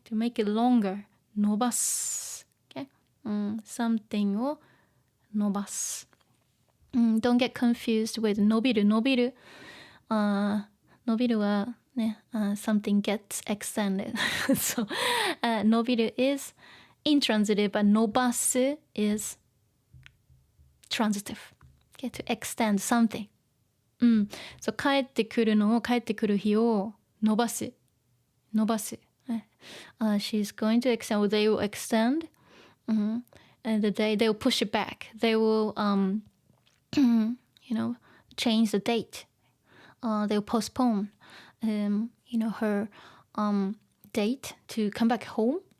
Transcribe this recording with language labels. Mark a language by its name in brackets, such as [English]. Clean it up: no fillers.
[English] to make it longer 伸ばす、okay? something [Japanese] を伸ばす、 [English] don't get confused with [Japanese] 伸びる伸びるはね、 [English] something gets extended so 伸びる is intransitive, but 伸ばす is transitive. Okay, to extend something. So [Japanese] 帰ってくる日を伸ばす。 [English] She's going to extend, or they will extend. And the day they will push it back. They will, you know, change the date. They will postpone, you know, her date to come back home.